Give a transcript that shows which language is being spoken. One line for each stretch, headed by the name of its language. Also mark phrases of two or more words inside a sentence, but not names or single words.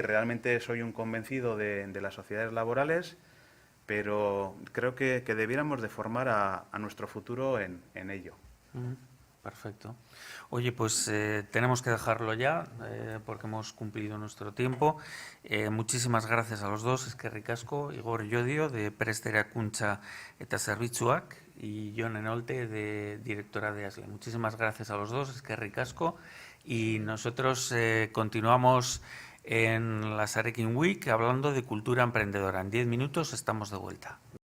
Spanish: Realmente soy un convencido de las sociedades laborales, pero creo que debiéramos de formar a nuestro futuro en ello. Perfecto. Oye, pues tenemos que dejarlo ya porque hemos cumplido nuestro tiempo. Muchísimas gracias a los dos.
Basque: Eskerrik asko, Igor Llodio, de Prest Erakuntza eta Zerbitzuak,
Spanish: y Jon Enolte, de directora de ASLE. Muchísimas gracias a los dos.
Basque: Eskerrik asko.
Spanish: Y nosotros continuamos en la Sarekin Week hablando de cultura emprendedora. En 10 minutos estamos de vuelta.